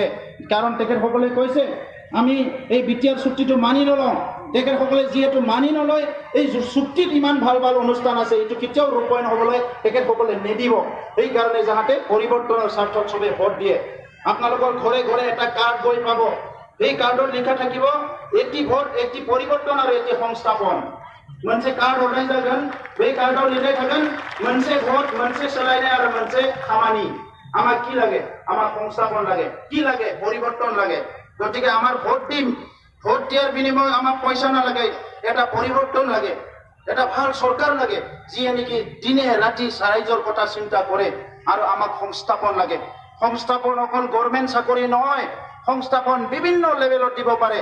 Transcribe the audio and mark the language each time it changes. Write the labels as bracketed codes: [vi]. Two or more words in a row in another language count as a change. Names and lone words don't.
[as] কাৰণ তেখেতসকলে কৈছে আমি এই বিটিআৰ চুক্তিটো মানি নলওঁ তেখেতসকলে যিহেতু মানি নলয় এই চুক্তিত ইমান ভাল ভাল অনুষ্ঠান আছে এইটো কেতিয়াও ৰূপায়ণ হ'বলৈ তেখেতসকলে নিদিব সেইকাৰণে যাতে পৰিৱৰ্তনৰ স্বাৰ্থত চবে ভোট দিয়ে আপোনালোকৰ ঘৰে ঘৰে এটা কাৰ্ড গৈ পাব এই কাৰ্ডত লিখা থাকিব এটি ভোট এটি পৰিৱৰ্তন আৰু এটি সংস্থাপন [brx] मोनसे कार्ड हरनाय जागोन बे कार्डआव लिरनाय थागोन मोनसे भोट मोनसे सोलायनाय आरो मोनसे खामानि [as] আমা কি লাগে আমা সংস্থাপন লাগে কি লাগে পৰিৱৰ্তন লাগে গতিকে আমাৰ ভোট দিম, ভোট দিয়াৰ বিনিময় আমাক পইচা নালাগে, এটা পৰিৱৰ্তন লাগে, এটা ভাল চৰকাৰ লাগে, যিয়ে নেকি দিনে ৰাতি ৰাইজৰ কথা চিন্তা কৰে। আৰু আমাক সংস্থাপন লাগে। সংস্থাপন অকল গভৰ্ণমেণ্ট চাকৰি নহয়, সংস্থাপন বিভিন্ন লেভেলত দিব পাৰে।